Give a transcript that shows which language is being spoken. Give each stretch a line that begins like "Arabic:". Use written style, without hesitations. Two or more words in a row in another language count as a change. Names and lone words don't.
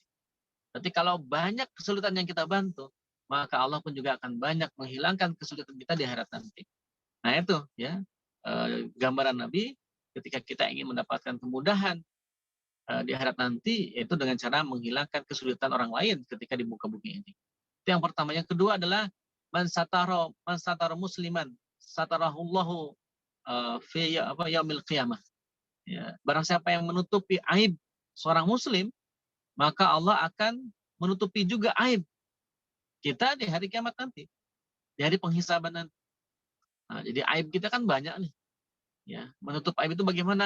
Indonesian: Berarti kalau banyak kesulitan yang kita bantu, maka Allah pun juga akan banyak menghilangkan kesulitan kita di akhirat nanti. Nah, itu, ya, gambaran Nabi ketika kita ingin mendapatkan kemudahan di akhirat nanti, yaitu dengan cara menghilangkan kesulitan orang lain ketika di muka bumi ini. Itu yang pertama. Yang kedua adalah
Arabic: من ستر مسلما ستره الله في يوم القيامة.
Indonesian: Ya, barang siapa yang menutupi aib seorang muslim, maka Allah akan menutupi juga aib kita di hari kiamat nanti, di hari penghisaban nanti. Nah, jadi aib kita kan banyak nih. Ya, menutup aib itu bagaimana?